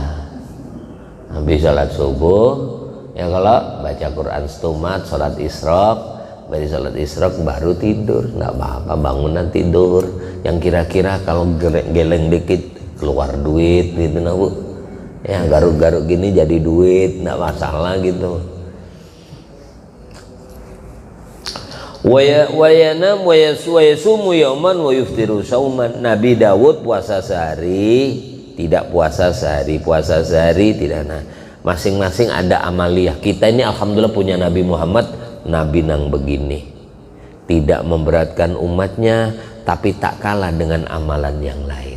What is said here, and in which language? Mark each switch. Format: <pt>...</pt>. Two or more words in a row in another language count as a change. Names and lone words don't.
<id>Habis sholat subuh ya, kalau baca Quran setumat, sholat isyraq, dari sholat isyraq baru tidur, enggak apa-apa, bangunan tidur. Yang kira-kira kalau geleng dikit keluar duit gitu nah Bu ya, garuk-garuk gini jadi duit, enggak masalah gitu.</id> <ar>وينام ويصوم يوما ويفطر صوما.</ar> <id>Nabi Dawud puasa sehari, tidak puasa sehari, puasa sehari tidak. Nah, masing-masing ada amaliyah. Kita ini alhamdulillah punya Nabi Muhammad, Nabi nang begini, tidak memberatkan umatnya, tapi tak kalah dengan amalan yang lain.</id>